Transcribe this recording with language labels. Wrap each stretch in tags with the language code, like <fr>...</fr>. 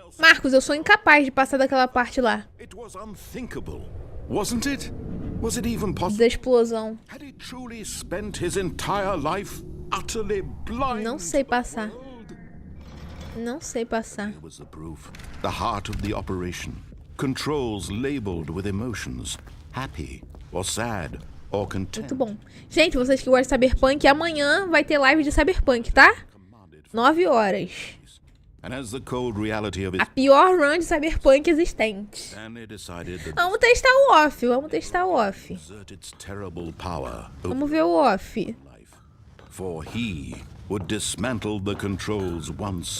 <pt>Marcos, eu sou incapaz de passar daquela parte lá.</pt> <en>It was unthinkable, wasn't it? Was it even possible?</en> <pt>Da explosão.</pt> <en>Had he truly spent his entire life utterly blind?</en> <pt>Não sei passar. Não sei passar.</pt> <en>Here was the proof. The heart of the operation. Controls labeled with emotions. Happy or sad or content.</en> <pt>Muito bom. Gente, vocês que gostam de Cyberpunk, amanhã vai ter live de Cyberpunk, tá? 9 horas.</pt> <en>And as the cold reality of it,</en> <pt>a pior run de Cyberpunk existente. Vamos testar o off, vamos testar o off. Vamos ver o off.</pt> <en>For he would dismantle the controls once.</en>